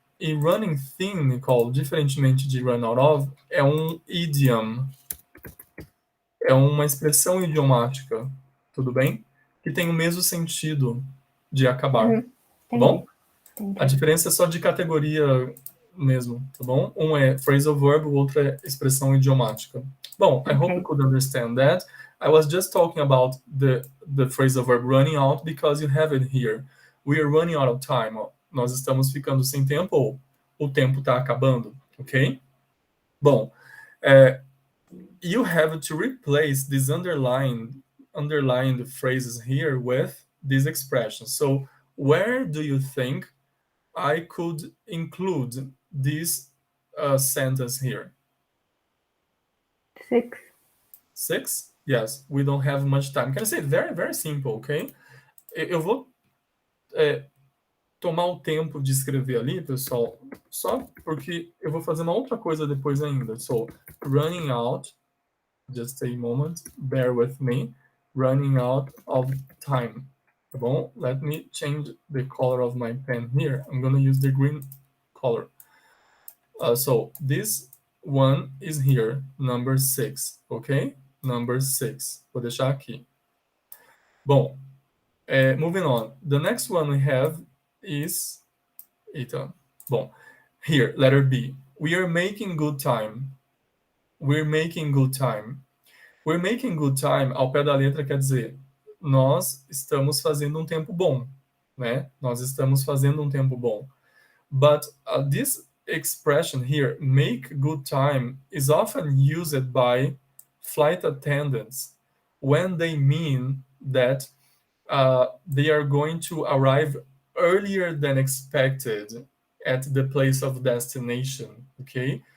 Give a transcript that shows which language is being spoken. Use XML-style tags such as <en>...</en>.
<pt>E</pt> <en>running thin,</en> <pt>Nicole, diferentemente de</pt> <en>run out of,</en> <pt>é um idiom. É uma expressão idiomática. Tudo bem? Que tem o mesmo sentido de acabar. Tá bom? Entendi. A diferença é só de categoria mesmo, tá bom? Um é phrasal verb, o outro é expressão idiomática.</pt> <en>Bom, I hope you could understand that. I was just talking about the phrasal verb running out because you have it here. We are running out of time.</en> <pt>Nós estamos ficando sem tempo, ou o tempo está acabando, ok?</pt> <en>Bom, you have to replace these underlined phrases here with these expressions. So where do you think I could include this sentence here? 6. 6? Yes, we don't have much time. Can I say very, very simple, okay?</en> <pt>Eu vou tomar o tempo de escrever ali, pessoal, só porque eu vou fazer uma outra coisa depois ainda.</pt> <en>So, running out, just a moment, bear with me, running out of time.</en> <pt>Tá bom?</pt> <en>Let me change the color of my pen here. I'm going to use the green color. So, this one is here, number 6, ok? Number 6.</en> <pt>Vou deixar aqui.</pt> <en>Bom, moving on. The next one we have is... Eita. Bom, here, letter B. We are making good time. We're making good time. We're making good time,</en> <pt>ao pé da letra, quer dizer, nós estamos fazendo um tempo bom, né? Nós estamos fazendo um tempo bom.</pt> <en>But this expression here, make good time, is often used by flight attendants when they mean that they are going to arrive earlier than expected at the place of destination, okay?</en>